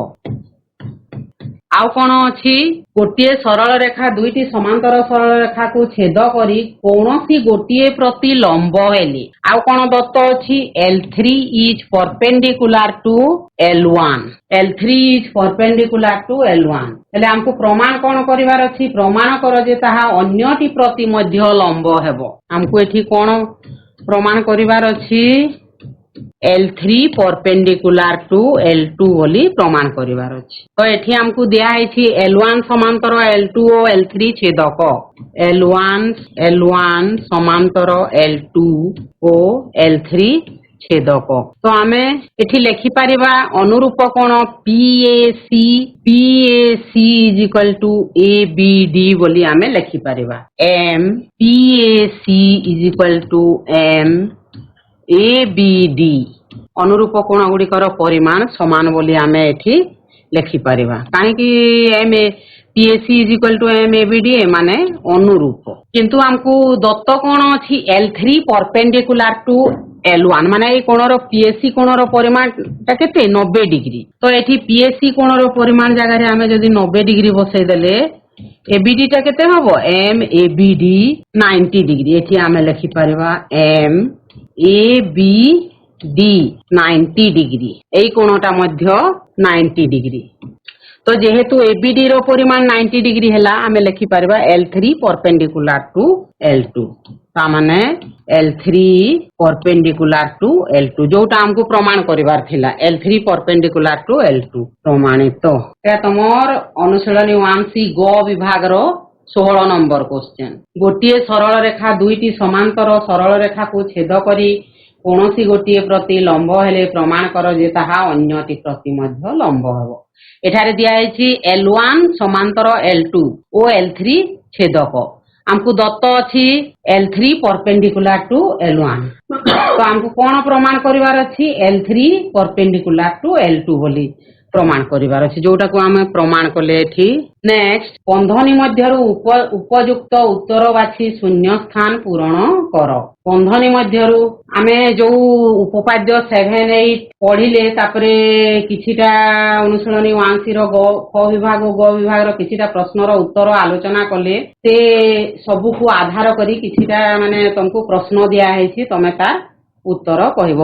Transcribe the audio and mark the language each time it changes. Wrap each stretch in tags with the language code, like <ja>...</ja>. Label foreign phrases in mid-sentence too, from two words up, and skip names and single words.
<or>ଆଉ କଣ ଅଛି? ଗୋଟିଏ ସରଳ ରେଖା ଦୁଇଟି ସମାନ୍ତର ସରଳ ରେଖାକୁ ଛେଦ କରି କୌଣସି ଗୋଟିଏ ପ୍ରତି ଲମ୍ବ ହେଲେ। ଆଉ କଣ ଦତ୍ତ ଅଛି?</or> <en>L3 is perpendicular to L1. L3 is perpendicular to L1.</en> <or>ହେଲେ ଆମକୁ ପ୍ରମାଣ କଣ କରିବାର ଅଛି? ପ୍ରମାଣ କର ଯେ ତାହା ଅନ୍ୟଟି ପ୍ରତି ମଧ୍ୟ ଲମ୍ବ ହେବ। ଆମକୁ ଏଠି କଣ ପ୍ରମାଣ କରିବାର ଅଛି?</or> <en>L3 perpendicular to L2</en> <or>ବୋଲି ପ୍ରମାଣ କରିବାର ଅଛି। ତ ଏଠି ଆମକୁ ଦିଆ ହେଇଛି L1 ସମାନ୍ତର L2 ଓ L3 ଛେଦକ। L1 ସମାନ୍ତର L2 ଓ L3 ଛେଦକ। ତ ଆମେ ଏଠି ଲେଖିପାରିବା ଅନୁରୂପ କୋଣ</or> <en>PAC is equal to ABD</en> <or>ବୋଲି ଆମେ ଲେଖିପାରିବା।</or> <en>PAC is equal to ABD</en> <or>ଅନୁରୂପ କୋଣ ଗୁଡ଼ିକର ପରିମାଣ ସମାନ ବୋଲି ଆମେ ଏଠି ଲେଖିପାରିବା। କାହିଁକି</or> <en>PAC is equal to ABD</en> <or>ମାନେ ଅନୁରୂପ। କିନ୍ତୁ ଆମକୁ ଦତ୍ତ କୋଣ ଅଛି</or> <en>L3 perpendicular to L1</en> <or>ମାନେ ଏଇ କୋଣର PAC କୋଣର ପରିମାଣଟା କେତେ? 90 ଡିଗ୍ରୀ। ତ ଏଠି PAC କୋଣର ପରିମାଣ ଜାଗାରେ ଆମେ ଯଦି 90 ଡିଗ୍ରୀ ବସେଇଦେଲେ ABD ଟା କେତେ ହବ? ABD 90 ଡିଗ୍ରୀ। ଏଠି ଆମେ ଲେଖିପାରିବା ABD 90 ଡିଗ୍ରୀ। ଏଇ କୋଣଟା ମଧ୍ୟ 90 ଡିଗ୍ରୀ। ତ ଯେହେତୁ ABD ର ପରିମାଣ 90 ଡିଗ୍ରୀ ହେଲା, ଆମେ ଲେଖିପାରିବା</or> <en>L3 perpendicular to L2।</en> <or>ତାମାନେ</or> <en>L3 perpendicular to L2</en> <or>ଯୋଉଟା ଆମକୁ ପ୍ରମାଣ କରିବାର ଥିଲା।</or> <en>L3 perpendicular to L2</en> <or>ପ୍ରମାଣିତ। ଏହା ତମର ଅନୁଶୀଳନୀ 1C ଗ ବିଭାଗର 16 ନମ୍ବର କ୍ୱେଶ୍ଚନ। ଗୋଟିଏ ସରଳ ରେଖା ଦୁଇଟି ସମାନ୍ତର ସରଳ ରେଖାକୁ ଛେଦ କରି କୌଣସି ଗୋଟିଏ ପ୍ରତି ଲମ୍ବ ହେଲେ ପ୍ରମାଣ କର ଯେ ତାହା ଅନ୍ୟଟି ପ୍ରତି ମଧ୍ୟ ଲମ୍ବ ହେବ। ଏଠାରେ ଦିଆଯାଇଛି L1 ସମାନ୍ତର L2 ଓ L3 ଛେଦକ। ଆମକୁ ଦତ୍ତ ଅଛି</or> <en>L3 perpendicular to L1।</en> <or>ତ ଆମକୁ କଣ ପ୍ରମାଣ କରିବାର ଅଛି?</or> <en>L3 perpendicular to L2</en> <or>ବୋଲି ପ୍ରମାଣ କରିବାର ଅଛି, ଯୋଉଟାକୁ ଆମେ ପ୍ରମାଣ କଲେ ଏଠି। ନେକ୍ସଟ, ବନ୍ଧନୀ ମଧ୍ୟରୁ ଉପଯୁକ୍ତ ଉତ୍ତର ବାଛି ଶୂନ୍ୟ ସ୍ଥାନ ପୂରଣ କର। ବନ୍ଧନୀ ମଧ୍ୟରୁ ଆମେ ଯୋଉ ଉପପାଦ୍ୟ 7, 8 ପଢିଲେ, ତାପରେ କିଛିଟା ଅନୁଶୀଳନୀ 1C ର କ ବିଭାଗ ଓ ଗ ବିଭାଗର କିଛିଟା ପ୍ରଶ୍ନର ଉତ୍ତର ଆଲୋଚନା କଲେ, ସେ ସବୁକୁ ଆଧାର କରି କିଛିଟା ମାନେ ତମକୁ ପ୍ରଶ୍ନ ଦିଆ ହେଇଛି, ତମେ ତା ଉତ୍ତର କହିବ।</or>